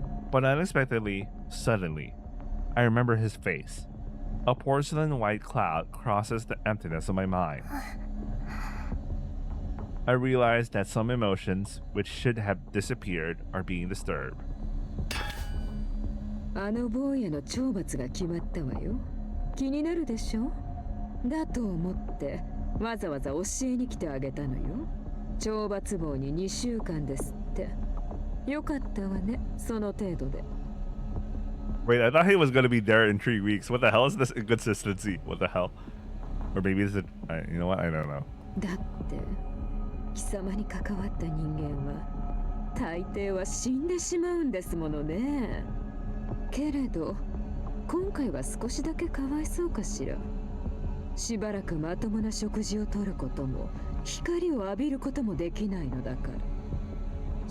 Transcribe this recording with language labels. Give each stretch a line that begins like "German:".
English: But unexpectedly, suddenly, I remember his face. A porcelain white cloud crosses the emptiness of my mind. I realize that some emotions which should have disappeared are being disturbed.
Japanese: あの坊やの懲罰が決まったわよ。気になるでしょ？だと思ってわざわざ教えに来てあげたのよ。懲罰棒に2週間ですって。よかったわね、その程度で。
English: Wait, I thought he was gonna be there in 3 weeks. What the hell is this inconsistency? What the hell? Or maybe is it? You know what? I don't know.
Japanese: だって貴様に関わった人間は大抵は死んでしまうんですものね。けれど今回は少しだけかわいそうかしら。しばらくまともな食事をとることも光を浴びることもできないのだから。